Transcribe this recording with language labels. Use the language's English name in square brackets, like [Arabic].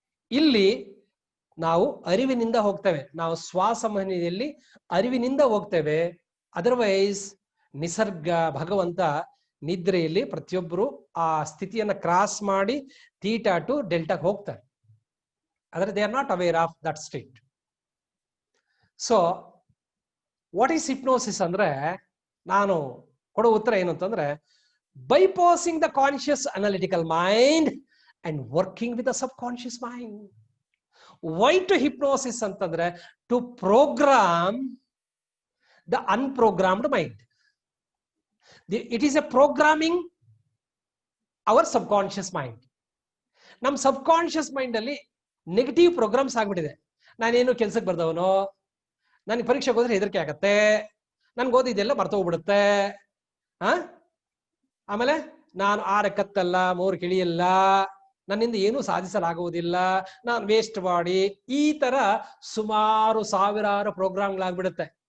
[Kannada] ಇಲ್ಲಿ ನಾವು ಅರಿವಿನಿಂದ ಹೋಗ್ತೇವೆ, ನಾವು ಶ್ವಾಸಮಹನಿಯಲ್ಲಿ ಅರಿವಿನಿಂದ ಹೋಗ್ತೇವೆ. ಅದರ್ವೈಸ್ ನಿಸರ್ಗ, ಭಗವಂತ ನಿದ್ರೆಯಲ್ಲಿ ಪ್ರತಿಯೊಬ್ಬರು ಆ ಸ್ಥಿತಿಯನ್ನ ಕ್ರಾಸ್ ಮಾಡಿ ಥೀಟಾ ಟು ಡೆಲ್ಟಾಗೆ ಹೋಗ್ತಾರೆ. [English] ಆದರೆ they are not aware of that state. So what is hypnosis [Kannada] ಅಂದ್ರೆ, ನಾನು ಕೊಡೋ ಉತ್ತರ ಏನು ಅಂತಂದ್ರೆ, [English] bypassing the conscious analytical mind and working with the subconscious mind. Why to hypnosis ಅಂತಂದ್ರೆ, to program the unprogrammed mind. It is a programming our subconscious mind. [Kannada] ನಮ್ಮ subconscious mind ಅಲ್ಲಿ negative programmes ಆಗ್ಬಿಟ್ಟಿದೆ. ನಾನೇನು ಕೆಲ್ಸಕ್ಕೆ ಬರ್ದವನು, ನನಗೆ ಪರೀಕ್ಷೆಗೆ ಹೋದ್ರೆ ಹೆದರಿಕೆ ಆಗತ್ತೆ, ನನ್ಗೆ ಓದಿದೆಲ್ಲ ಮರ್ತೋಗ್ಬಿಡುತ್ತೆ, ಆಮೇಲೆ ನಾನು 6 ಕತ್ತಲ್ಲ 3 ಕಿಳಿಯಲ್ಲ, ನನ್ನಿಂದ ಏನೂ ಸಾಧಿಸಲಾಗುವುದಿಲ್ಲ, ನಾನು ವೇಸ್ಟ್ ಬಾಡಿ, ಈ ತರ ಸುಮಾರು ಸಾವಿರಾರು ಪ್ರೋಗ್ರಾಮ್ಗಳಾಗ್ಬಿಡುತ್ತೆ.